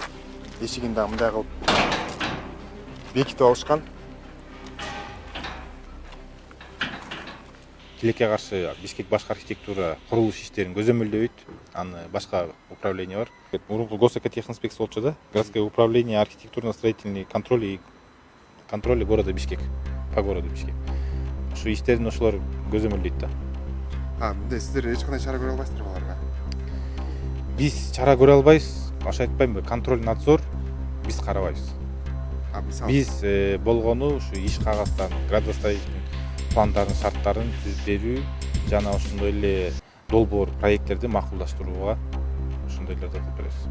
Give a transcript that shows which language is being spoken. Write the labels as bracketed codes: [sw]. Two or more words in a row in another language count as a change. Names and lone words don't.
[ky] Эшигин да мындай кылып бекитип алышкан. Тилекке каршы Бишкек башкы архитектура курулуш иштерин көзөмөлдөйт. Аны башка управление бар. Мурунку госэкотехинспекция болчу да. [ru] Городское управление архитектурно-строительный контроля города Бишкек по городу Бишкек. [ky] Ушу иштерин ошолор көзөмөлдөйт да. Мындай сиздер эч кандай чара көрө албайсыздар аларга? Биз чара көрө албайбыз. Ошо айтпаймынбы, [ru] контроль надзор [ky] биз карабайбыз. Биз болгону ушу иш кагаздарын, градостроительный пландарын, шарттарын түзүп берүү жана ошондой эле долбоор проекттерди макулдаштырууга ошондойлорду кылып беребиз.